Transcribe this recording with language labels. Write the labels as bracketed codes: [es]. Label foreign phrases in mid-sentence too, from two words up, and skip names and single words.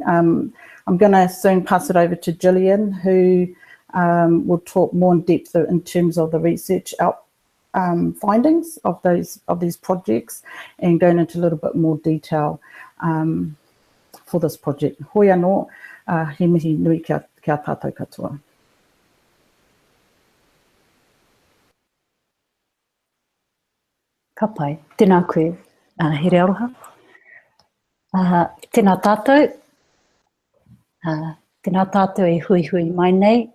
[en] I'm going to soon pass it over to Jillian, who will talk more in depth in terms of the research findings of these projects, and going into a little bit more detail for this project. [mi] Hoi anō, he mihi nui kia tātou katoa. Ka pai, tēnā koe, Herearoha. Tēnā tātou. Tēnā tātou e hui mai nei.